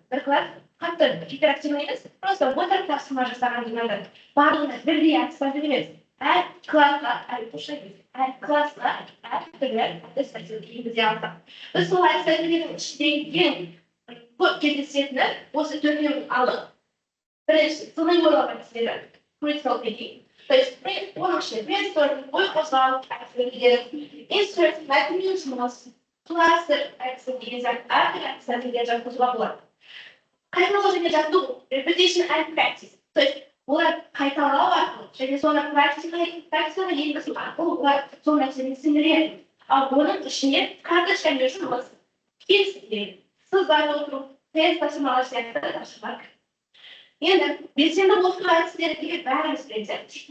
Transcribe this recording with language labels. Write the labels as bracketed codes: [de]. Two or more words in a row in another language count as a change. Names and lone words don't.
[kk] Бір класс қатты гиперактивный емес, просто отырып тапсырма жасаған жинады. Барлығына бірдей әдіспен емес. Әр классқа, әр классқа әртүрлі әдіс-тәсіл енгізе алсақ. Біз сол әдіс-тәсілдің ішінен ең көп кездесетіні осы төртеуін алып, бірінші сыни ойлау әдістері, [en] critical thinking. [ru] То есть [kk] оның ішінде brainstorm, ой қозғау әдістері, insert, мәтінмен жұмыс, кластер әдісі деген сияқты әртүрлі әдістерге жатқызуға болады. Қайталау және жаттығу, [en] repetition and practice. [ru] То есть [kk] олар қайталау арқылы және соны практикаға енгізу арқылы олар сол нәрсені сіңіреді. Ал оның ішіне карточкамен жұмыс, кесілген, сызбай отыру, тест тапсырмалар сияқты тапсырмалар. Енді белсенді оқыту әдістеріндегі бәріміз білеміз.